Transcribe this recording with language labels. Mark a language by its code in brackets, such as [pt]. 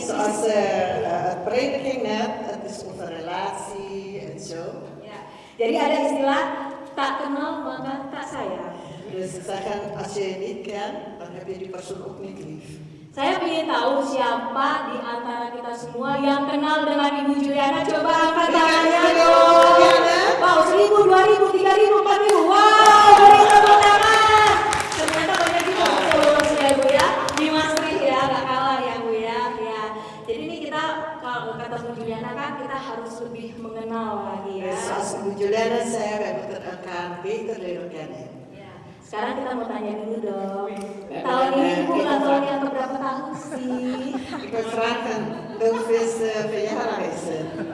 [nl] Zoals het prediking net, het is over relatie en zo. [id] ya, jadi ada istilah tak kenal maka tak sayang. [nl] Dus ze zeggen, als je je niet kent, dan heb je die persoon ook niet lief. [id] Saya ingin tahu siapa di antara kita semua yang kenal dengan Ibu Juliana. Coba angkat tangannya dong. Wow, 1.000, 2.000, 3.000, 4.000. Wow, beri tepuk tangan. Ternyata banyak juga followers ya Bu ya. Di Maastricht ya, gak kalah ya Bu ya. Ya. Jadi ini kita kalau kata Bu Juliana kan kita harus lebih mengenal lagi ya. [nl] Dus zoals Ibu Juliana zei, wij moeten elkaar beter leren kennen. [id] Ya. Sekarang kita mau tanya dulu dong. Tahun ini Ibu ulang tahun yang keberapa tahun sih? [nl] Ik wil vragen, hoeveel verjaardag is het?